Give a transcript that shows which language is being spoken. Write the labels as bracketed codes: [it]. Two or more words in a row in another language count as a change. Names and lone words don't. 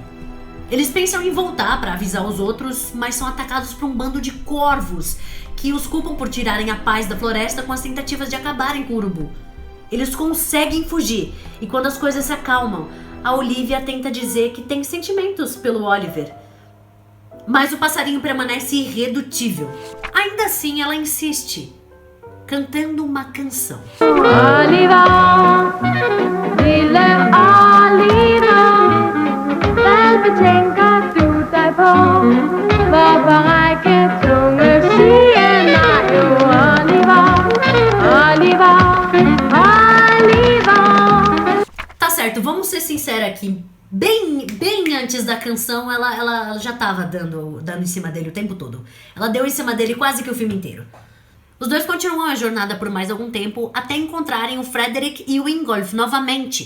[pt] Eles pensam em voltar para avisar os outros, mas são atacados por um bando de corvos que os culpam por tirarem a paz da floresta com as tentativas de acabarem com o urubu. Eles conseguem fugir e quando as coisas se acalmam, a Olivia tenta dizer que tem sentimentos pelo Oliver. Mas o passarinho permanece irredutível. Ainda assim, ela insiste, cantando uma canção. [da] Oliver, lille Oliver, vel betænker du dig på, hvorfor række tunge siger jo Oliver, Oliver, Oliver. [pt] Tá certo, vamos ser sinceros aqui. Bem antes da canção, ela já tava dando em cima dele o tempo todo. Ela deu em cima dele quase que o filme inteiro. Os dois continuam a jornada por mais algum tempo até encontrarem o Frederick e o Ingolf novamente.